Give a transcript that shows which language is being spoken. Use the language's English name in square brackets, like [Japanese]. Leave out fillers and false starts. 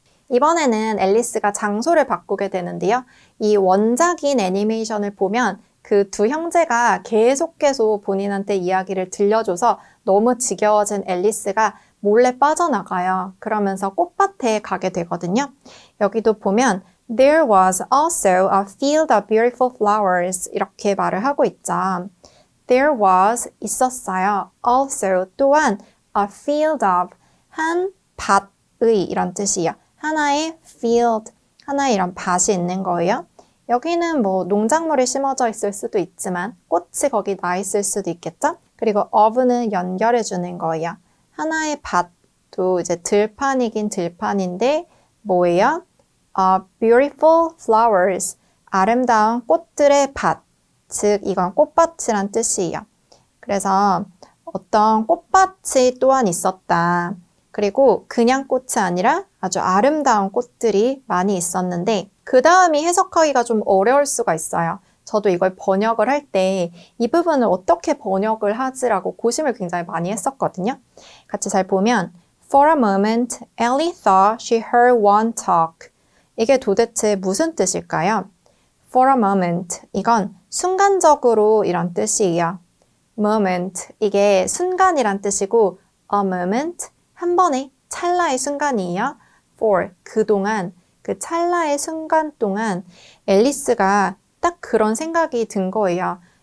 [Korean] 이번에는 앨리스가 장소를 바꾸게 되는데요. 이 원작인 애니메이션을 보면 그 두 형제가 계속 본인한테 이야기를 들려줘서 너무 지겨워진 앨리스가 몰래 빠져나가요. 그러면서 꽃밭에 가게 되거든요. 여기도 보면 [English] There was also a field of beautiful flowers [Korean] 이렇게 말을 하고 있죠. [English] There was [Korean] 있었어요. [English] Also [Korean] 또한 [English] a field of [Korean] 한 밭의 이런 뜻이에요. 하나의 field, 하나의 이런 밭이 있는 거예요. 여기는 뭐 농작물이 심어져 있을 수도 있지만 꽃이 거기 나 있을 수도 있겠죠? 그리고 of는 연결해 주는 거예요. 하나의 밭도 이제 들판이긴 들판인데 뭐예요? [English] beautiful flowers, [Korean] 아름다운 꽃들의 밭, 즉 이건 꽃밭이란 뜻이에요. 그래서 어떤 꽃밭이 또한 있었다. 그리고 그냥 꽃이 아니라 아주 아름다운 꽃들이 많이 있었는데 그 다음이 해석하기가 좀 어려울 수가 있어요. 저도 이걸 번역을 할 때 이 부분을 어떻게 번역을 하지라고 고심을 굉장히 많이 했었거든요. 같이 잘 보면 [English] For a moment, Ellie thought she heard one talk. [Korean] 이게 도대체 무슨 뜻일까요? [English] For a moment, [Korean] 이건 순간적으로 이런 뜻이에요. moment, 이게 순간이란 뜻이고 a moment, 한 번의 찰나의 순간이에요. For, 그동안, 그 찰나의 순간 동안 앨리스가 딱 그런 생각이 든 거예요.